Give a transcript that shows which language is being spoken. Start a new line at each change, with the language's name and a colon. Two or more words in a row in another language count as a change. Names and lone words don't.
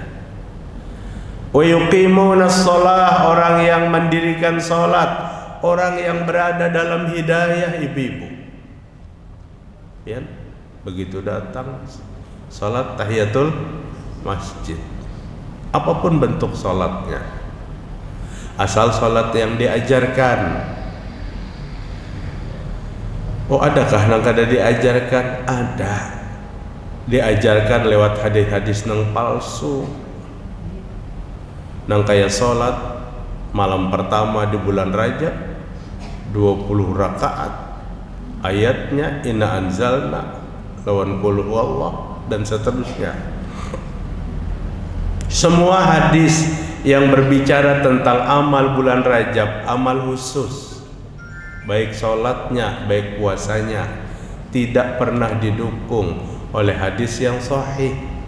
Arabic: ويقيمون الصلاة,
Indonesian: orang yang mendirikan salat, orang yang berada dalam hidayah ibu-ibu. Ya, begitu datang salat tahiyatul masjid. Apapun bentuk salatnya. Asal salat yang diajarkan. Oh,
Banjar: adakah nang kada diajarkan?
Indonesian: Ada.
Banjar: Diajarkan lewat hadis-hadis nang palsu. Nang kaya salat malam pertama di bulan Rajab 20 rakaat.
Indonesian: Ayatnya
Arabic: إنا أنزلنا
Indonesian: lawan
Arabic: قل هو الله
Indonesian: dan seterusnya. Semua hadis yang berbicara tentang amal bulan Rajab, amal khusus, baik sholatnya, baik puasanya, tidak pernah didukung oleh hadis yang sahih.